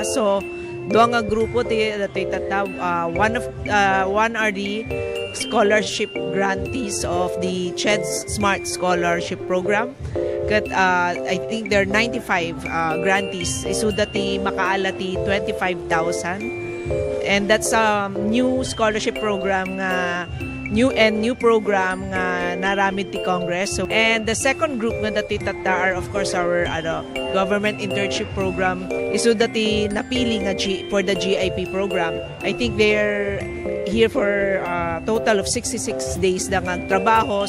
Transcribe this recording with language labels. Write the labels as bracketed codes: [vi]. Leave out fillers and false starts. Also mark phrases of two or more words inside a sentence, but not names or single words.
[ilo] So, duwa nga grupo ti datoy tata, [en] one are the scholarship grantees of the CHED's Smart Scholarship Program. Kat I think there are 95 grantees. [ilo] Isu dati makaala ti 25,000. [en] And that's a new scholarship program nga new program [ilo] nga naramid ti [en] Congress. So, and the second group nga dati tata are of course our government internship program. [ilo] Isu dati napili nga [en] for the GIP program. I think they're here for a total of 66 days lang ang trabaho.